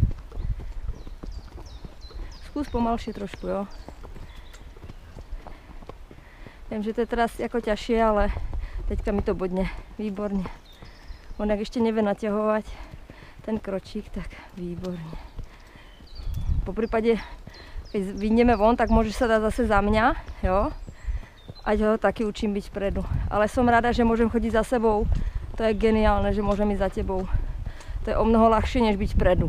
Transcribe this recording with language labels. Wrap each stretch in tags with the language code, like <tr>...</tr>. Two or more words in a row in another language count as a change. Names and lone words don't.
<cs>Zkus pomalšie trošku, jo? Vím, že to je teraz jako ťažšie, ale teďka mi to bodne. Výborně. On jak ještě nevie naťahovat ten kročík, tak výborně.</cs> <sk>Po prípade, keď vyjdeme von, tak môže sa dať zase za mňa, jo?</sk> <cs>ať ho taky učím</cs> <sk>byť vpredu. Ale som rada, že môžem chodiť za sebou. To je geniálne, že môžem ísť za tebou. To je o mnoho ľahšie, než byť vpredu.</sk>